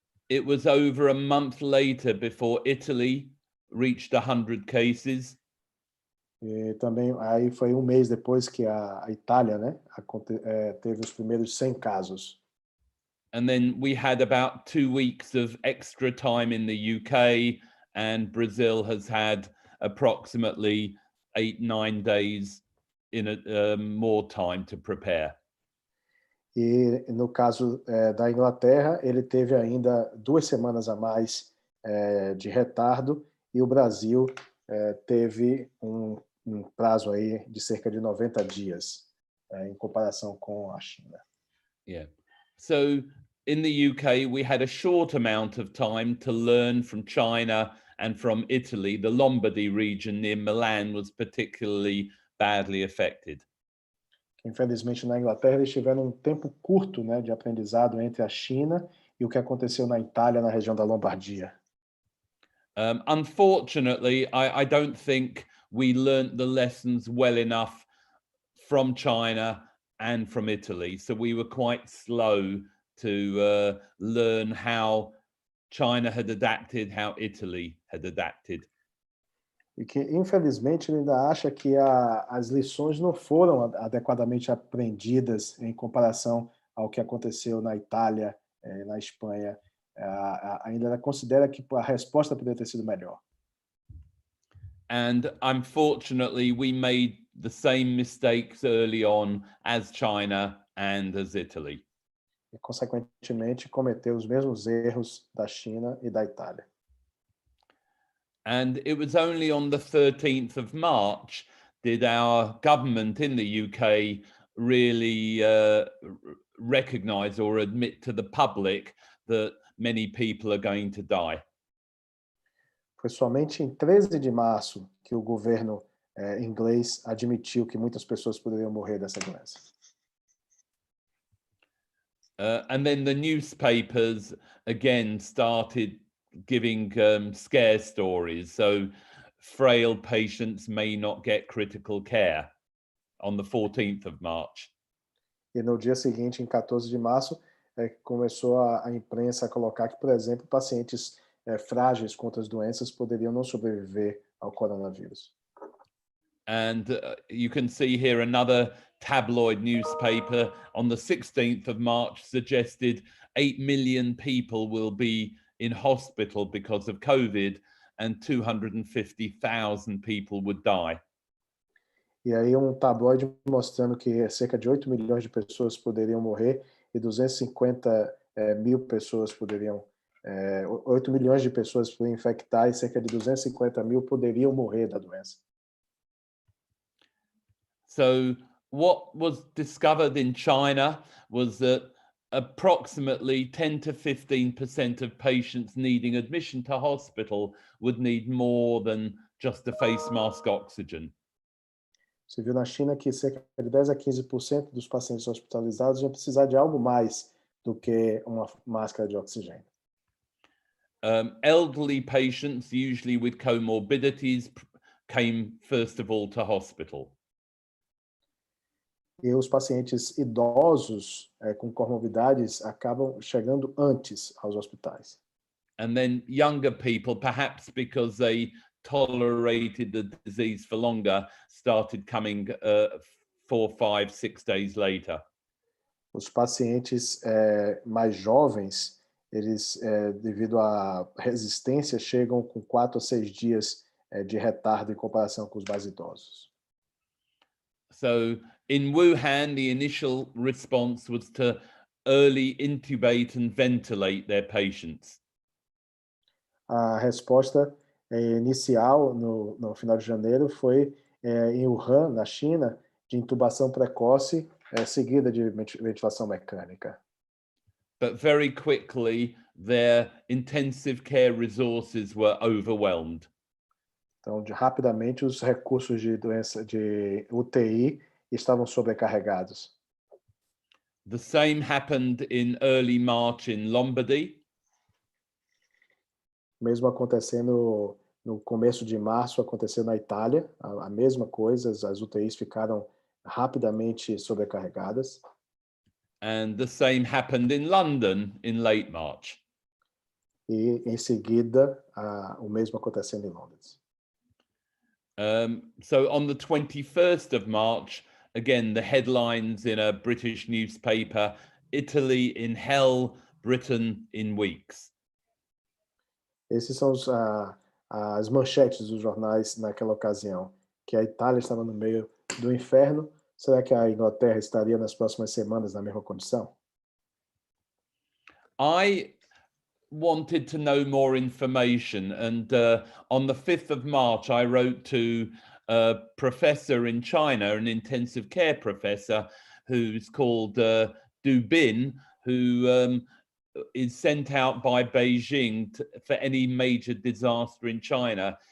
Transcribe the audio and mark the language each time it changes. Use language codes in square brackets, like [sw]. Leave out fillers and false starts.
[en] It was over a month later before Italy reached 100 cases. [pt] E também aí foi um mês depois que a Itália, né, teve os primeiros 100 casos. [en] And then we had about 2 weeks of extra time in the UK, and Brazil has had approximately 8-9 days in more time to prepare. [pt] E no caso da Inglaterra, ele teve ainda 2 semanas a mais de retardo, e o Brasil teve um prazo aí de cerca de 90 dias em comparação com a China. [en] Yeah. So in the UK, we had a short amount of time to learn from China and from Italy. The Lombardy region near Milan was particularly badly affected. [pt] Infelizmente, na Inglaterra, eles tiveram um tempo curto, né, de aprendizado entre a China e o que aconteceu na Itália, na região da Lombardia. [en] Unfortunately, I don't think we learned the lessons well enough from China and from Italy. So we were quite slow to learn how China had adapted, how Italy had adapted. [pt] E que, infelizmente, ele ainda acha que as lições não foram adequadamente aprendidas em comparação ao que aconteceu na Itália, na Espanha. Ainda considera que a resposta poderia ter sido melhor. [en] And unfortunately, we made the same mistakes early on as China and as Italy. [pt] E, consequentemente, cometeu os mesmos erros da China e da Itália. [en] And it was only on the 13th of March did our government in the UK really recognize or admit to the public that many people are going to die. [pt] Foi somente em 13 de março que o governo inglês admitiu que muitas pessoas poderiam morrer dessa doença. [en] And then the newspapers again started giving scare stories. So frail patients may not get critical care on the 14th of March. [pt] E no dia seguinte, em 14 de março, começou a imprensa a colocar que, por exemplo, pacientes frágeis contra as doenças poderiam não sobreviver ao coronavírus. [en] And you can see here another tabloid newspaper on the 16th of March suggested 8 million people will be in hospital because of COVID and 250,000 people would die. [pt] E aí tabloide mostrando que cerca de 8 milhões de pessoas poderiam morrer e 250 mil pessoas poderiam 8 milhões de pessoas poderiam infectar e cerca de 250 mil poderiam morrer da doença. [en] So what was discovered in China was that approximately 10 to 15% of patients needing admission to hospital would need more than just a face mask oxygen. [pt] Você viu na China que cerca de 10 a 15% dos pacientes hospitalizados iam precisar de algo mais do que uma máscara de oxigênio. [en] Elderly patients, usually with comorbidities, came first of all to hospital. [pt] E os pacientes idosos com comorbidades acabam chegando antes aos hospitais. [en] And then younger people, perhaps because they tolerated the disease for longer, started coming 4, 5, 6 days later. [pt] Os pacientes mais jovens, eles, devido à resistência, chegam com 4 a 6 dias de retardo em comparação com os mais idosos. [en] So in Wuhan, the initial response was to early intubate and ventilate their patients. [pt] A resposta inicial, no final de janeiro, foi em Wuhan, na China, de intubação precoce, seguida de ventilação mecânica. [en] But very quickly, their intensive care resources were overwhelmed. [pt] Então, rapidamente, os recursos de doença de UTI estavam sobrecarregados. [en] The same happened in early March in Lombardy. [pt] Mesmo acontecendo no começo de março, aconteceu na Itália, a mesma coisa, as UTIs ficaram rapidamente sobrecarregadas. [en] And the same happened in London in late March. [pt] E, em seguida, o mesmo acontecendo em Londres. [en] So on the 21st of March, again, the headlines in a British newspaper, Italy in hell, Britain in weeks. [pt] Esses são as manchetes dos jornais naquela ocasião, que a Itália estava no meio do inferno. Será que a Inglaterra estaria nas próximas semanas na mesma condição? [en] I wanted to know more information, and on the 5th of March, I wrote to a professor in China, an intensive care professor, who's called Du Bin, who is sent out by Beijing for any major disaster in China.